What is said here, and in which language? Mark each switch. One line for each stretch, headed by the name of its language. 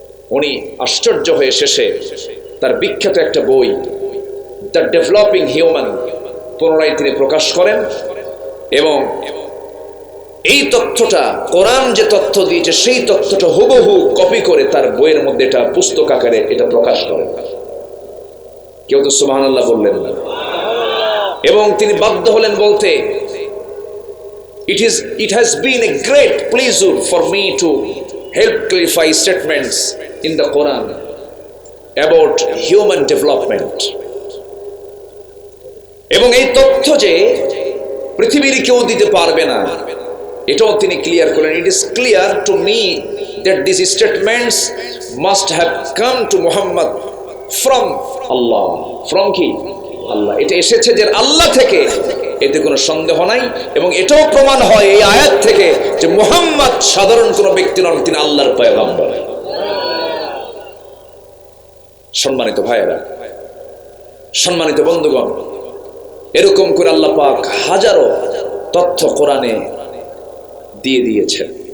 Bangla: উনি আশ্চর্য হয়ে শেষে তার বিখ্যাত একটা বই দ্য ডেভেলপিং হিউম্যান পুনরায় তিনি প্রকাশ করেন এবং এই তথ্যটা, কোরআন যে তথ্য দিয়েছে সেই তথ্যটা হুবহু কপি করে তার বইয়ের মধ্যে এটা পুস্তক আকারে এটা প্রকাশ করেন। কেউ তো সুবহানাল্লাহ বললেন না। এবং তিনি বাধ্য হলেন বলতে,
English: It has been a great pleasure for me to help clarify statements in the Quran about human development.
Bangla: এবং এই তথ্য যে পৃথিবীর কেউ দিতে পারবে না এটাও তিনি ক্লিয়ার করলেন।
English: It is clear to me that these statements must have come to Muhammad from Allah.
Bangla: From কি? আল্লাহ। এটা এসেছে যে আল্লাহ থেকে, এতে কোনো সন্দেহ নাই। এবং এটাও প্রমাণ হয় এই আয়াত থেকে যে মুহাম্মদ সাধারণ কোনো ব্যক্তি নন, তিনি আল্লাহর পয়গম্বর। সম্মানিত ভাইয়েরা, সম্মানিত বন্ধুগণ, এরকম করে আল্লাহ পাক হাজারো তথ্য কোরআনে দিয়ে দিয়েছেন।